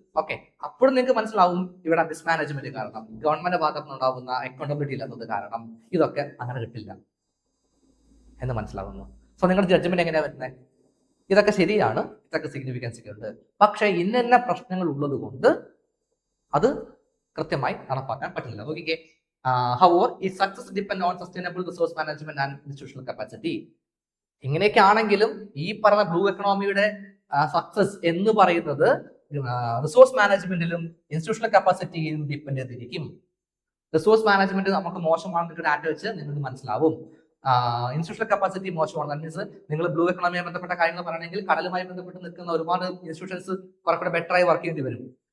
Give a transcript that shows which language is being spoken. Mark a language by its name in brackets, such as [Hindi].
[Malayalam] Okay, അപ്പോഴും നിങ്ങൾക്ക് മനസ്സിലാവും ഇവിടെ മിസ്മാനേജ്മെന്റ് കാരണം, ഗവൺമെന്റ് ഭാഗത്ത് നിന്നുണ്ടാവുന്ന അക്കൗണ്ടബിലിറ്റി ഇല്ലാത്തത് കാരണം ഇതൊക്കെ അങ്ങനെ കിട്ടില്ല എന്ന് മനസ്സിലാവുന്നു. സോ നിങ്ങളുടെ ജഡ്ജ്മെന്റ് എങ്ങനെയാ വരുന്നത്? ഇതൊക്കെ ശരിയാണ്, ഇതൊക്കെ സിഗ്നിഫിക്കൻസ് ഒക്കെ ഉണ്ട്, പക്ഷെ ഇന്ന പ്രശ്നങ്ങൾ ഉള്ളത് കൊണ്ട് അത് കൃത്യമായി നടപ്പാക്കാൻ പറ്റില്ല. [English] Okay, however, its success depends on sustainable resource management and institutional capacity. [Malayalam] ഇങ്ങനെയൊക്കെ ആണെങ്കിലും ഈ പറഞ്ഞ ബ്ലൂ എക്കണോമിയുടെ സക്സസ് എന്ന് പറയുന്നത് റിസോഴ്സ് മാനേജ്മെന്റിലും ഇൻസ്റ്റിറ്റ്യൂഷണൽ കപ്പാസിറ്റിയും ഡിപ്പെൻഡ് ചെയ്തിരിക്കും. റിസോഴ്സ് മാനേജ്മെന്റ് നമുക്ക് മോശമാണെന്ന് ഡാറ്റ വെച്ച് നിങ്ങൾക്ക് മനസ്സിലാവും. ഇൻസ്റ്റിറ്റ്യൂഷണൽ കപ്പാസിറ്റി മോശമാണ്. ദാറ്റ് മീൻസ് നിങ്ങൾ ബ്ലൂ എക്കണോമിയുമായി ബന്ധപ്പെട്ട കാര്യങ്ങൾ പറയണമെങ്കിൽ കടലുമായി ബന്ധപ്പെട്ട് നിൽക്കുന്ന ഒരുപാട് ഇൻസ്റ്റിറ്റ്യൂഷൻസ് കുറെ കൂടെ ബെറ്റർ ആയി വർക്ക് ചെയ്യേണ്ടി വരും.